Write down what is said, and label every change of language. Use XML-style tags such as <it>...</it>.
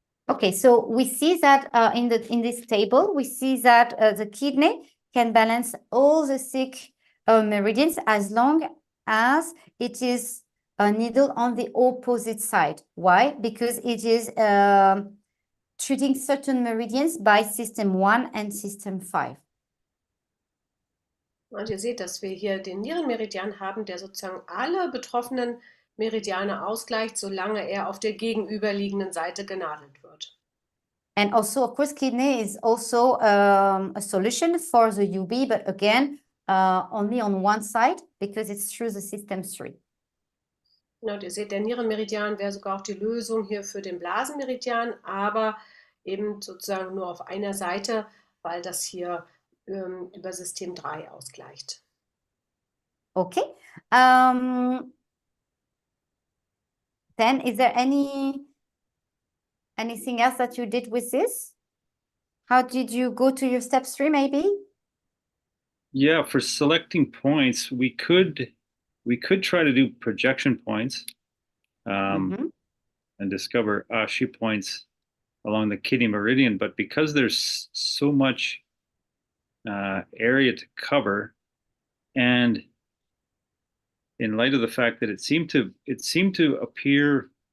<en>Okay, so we see that in this table, we see that the kidney can balance all the 6 meridians as long as it is a needle on the opposite side. Why? Because it is treating certain meridians by system 1 and system 5.</en> <de>Und ihr seht, dass wir hier den Nierenmeridian haben, der sozusagen alle betroffenen Meridiane ausgleicht, solange er auf der gegenüberliegenden Seite genadelt wird.</de> <en>And also, of course, kidney is also a solution for the UB, but again, only on one side because it's through the system 3.</en> <de>Ja, und ihr seht, der Nierenmeridian wäre sogar auch die Lösung hier für den Blasenmeridian, aber eben sozusagen nur auf einer Seite, weil das hier über System 3 ausgleicht.</de> <en>Okay. Then is there anything else that you did with this? How did you go to your step 3 maybe? Yeah, for selecting points, we could try to do projection points and discover Ashi points along the kidney meridian, but because there's so much area to cover, and in light of the fact that it seemed to appear</en>